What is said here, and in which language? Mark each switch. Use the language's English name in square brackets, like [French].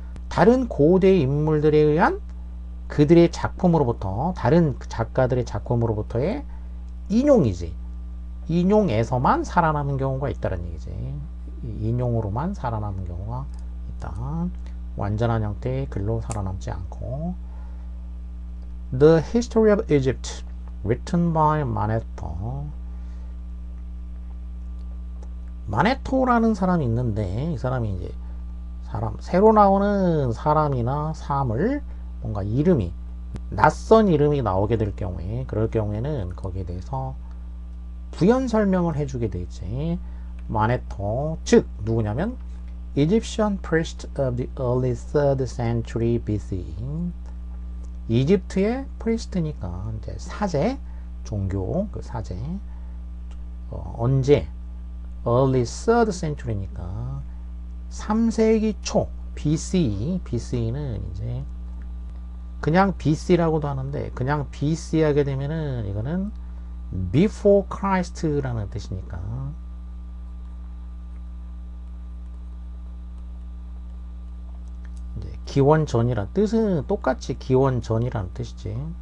[Korean] 다른 고대 인물들에 의한 그들의 작품으로부터 다른 작가들의 작품으로부터의 인용이지. 인용에서만 살아남은 경우가 있다는 얘기지. 인용으로만 살아남은 경우가 있다. 완전한 형태의 글로 살아남지 않고. [English] The History of Egypt, written by Manetho. [Korean] 마네토라는 사람이 있는데 이 사람이 이제 새로 나오는 사람이나 사물 뭔가 이름이 낯선 이름이 나오게 될 경우에 그럴 경우에는 거기에 대해서 부연 설명을 해주게 되지. 마네토 즉 누구냐면 [English] Egyptian priest of the early 3rd century BC. [Korean] 이집트의 프리스트니까 이제 사제 종교 그 사제 언제 early 3rd century니까 3세기 초 BCE는 이제 그냥 BC라고도 하는데 그냥 BC 하게 되면은 이거는 before Christ라는 뜻이니까 이제 기원 전이란 뜻은 똑같이 기원 전이라는 뜻이지.